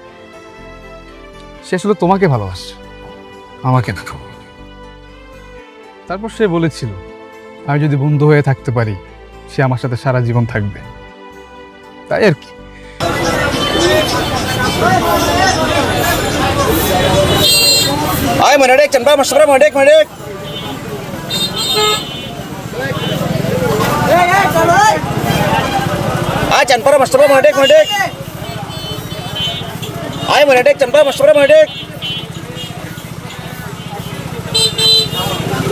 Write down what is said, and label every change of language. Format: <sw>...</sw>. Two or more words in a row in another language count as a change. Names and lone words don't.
<bn>সে আসলে তোমাকে ভালোবাসে, আমাকে না। তারপর সে বলেছিল আমি যদি বন্ধু হয়ে থাকতে পারি, সে আমার সাথে সারা জীবন থাকবে। তাই আর কি। Ay, Manadek, Chandra, Masra, Manadek, Manadek. Ay, Chandra, Masra, Manadek, Manadek. Ay, Manadek, Chandra, Masra, Manadek.</bn>